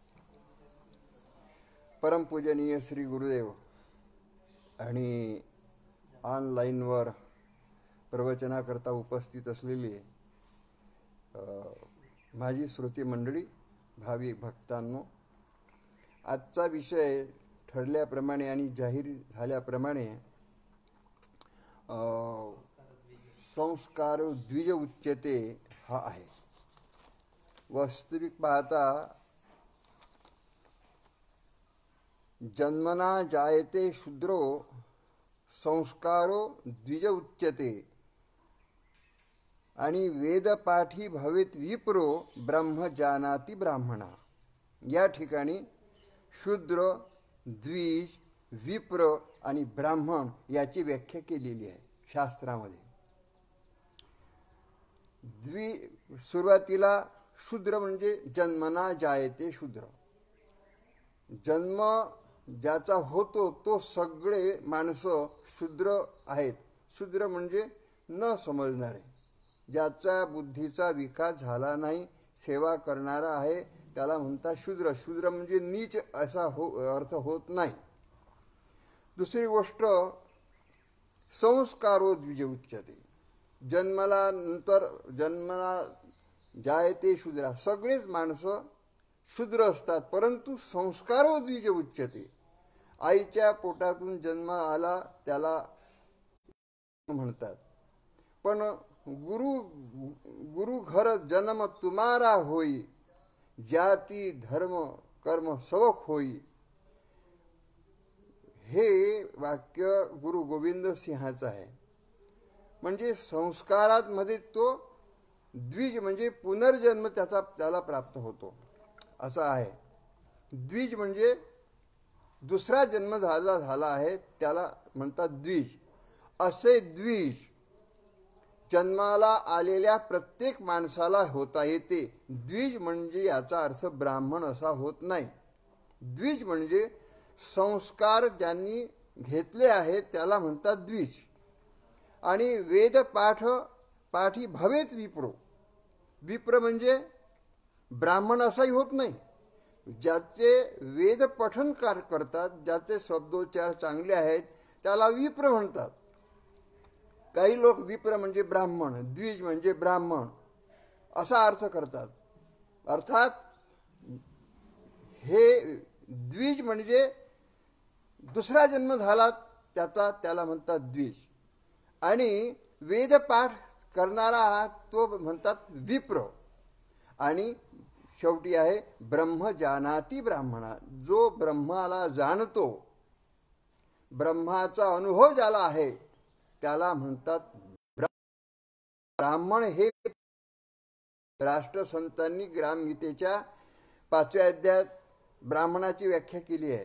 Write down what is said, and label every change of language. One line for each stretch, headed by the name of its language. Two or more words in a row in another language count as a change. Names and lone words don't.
Marathi: परमपूजनीय श्री गुरुदेव आणि ऑनलाईनवर प्रवचनाकरता उपस्थित असलेली माझी श्रोती मंडळी, भाविक भक्तांनो, आजचा विषय ठरल्याप्रमाणे आणि जाहीर झाल्याप्रमाणे
Sanskrit: संस्कार द्विज उच्यते
Marathi: हा आहे.
Sanskrit: वास्तविक पाहता जन्मना जायते शूद्रो संस्कारो द्विज उच्यते आणि वेदपाठी भवेत विप्रो ब्रह्म जानाति ब्राह्मणा.
Marathi: या ठिकाणी शूद्र, द्विज, विप्र आणि ब्राह्मण याची व्याख्या केलेली आहे शास्त्रामध्ये. सुरुवातीला शूद्र म्हणजे
Sanskrit: जन्मना जायते शूद्र.
Marathi: जन्म ज्याचा होतो तो सगळे माणसं शूद्र आहेत. शूद्र म्हणजे न समजणारे, ज्याचा बुद्धीचा विकास झाला नाही, सेवा करणारा आहे त्याला म्हणतात शूद्र. शूद्र म्हणजे नीच असा अर्थ होत नाही. दुसरी गोष्ट,
Sanskrit: संस्कारो द्विज उच्यते. जन्मला जायते शूद्रा,
Marathi: सगळेच माणसं शूद्र असतात, परंतु
Sanskrit: संस्कारो द्विज उच्यते.
Marathi: आईच्या पोटातून जन्म आला त्याला म्हणतात.
Hindi: पण गुरु घर जन्म तुम्हारा होई, जाती धर्म कर्म सबक होई.
Marathi: हे वाक्य गुरु गोविंद सिंहाचं आहे. म्हणजे संस्कारात मध्ये तो द्विज म्हणजे पुनर्जन्म त्याला प्राप्त होतो असा आहे. द्विज म्हणजे दुसरा जन्म झाला आहे त्याला म्हणतात द्विज. असे द्विज जन्माला आलेल्या प्रत्येक माणसाला होता येते. द्विज म्हणजे याचा अर्थ ब्राह्मण असा होत नाही. द्विज म्हणजे संस्कार ज्यांनी आहेत त्याला म्हणतात द्विज.
Sanskrit: आणि वेद पाठी भवेत विप्रो.
Marathi: विप्र म्हणजे ब्राह्मण असाही होत नाही. ज्याचे वेद पठन करतात, ज्याचे शब्दोच्चार चांगले आहेत त्याला विप्र म्हणतात. काही लोक विप्र म्हणजे ब्राह्मण, द्विज म्हणजे ब्राह्मण असा अर्थ करतात. अर्थात हे द्विज म्हणजे दुसरा जन्म झाला त्याला म्हणतात द्विज. आणि वेदपाठ करणारा तो म्हणतात विप्र. आणि शेवटी आहे
Sanskrit: ब्रह्म जानाति ब्राह्मणा.
Marathi: जो ब्रह्माला जाणतो, ब्रह्माचा अनुभव ज्याला आहे त्याला म्हणतात ब्राह्मण. हे राष्ट्रसंतांनी ग्रामगीतेच्या 5व्या अध्यायात ब्राह्मणाची व्याख्या केली आहे.